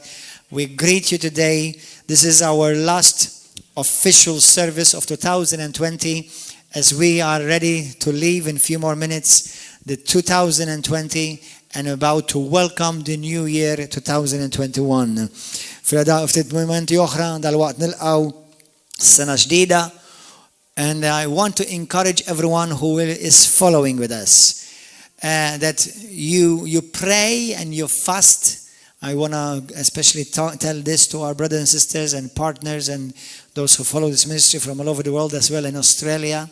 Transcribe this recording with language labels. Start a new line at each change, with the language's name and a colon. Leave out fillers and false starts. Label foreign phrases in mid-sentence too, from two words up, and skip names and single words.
English: We greet you today. This is our last official service of 2020 as we are ready to leave in a few more minutes the 2020 and about to welcome the new year 2021.
Maltese: Ftit momenti oħra dal-waqt nilqgħu sena ġdida,
English: and I want to encourage everyone who is following with us that you pray and you fast. I want to especially tell this to our brothers and sisters and partners and those who follow this ministry from all over the world as well in Australia.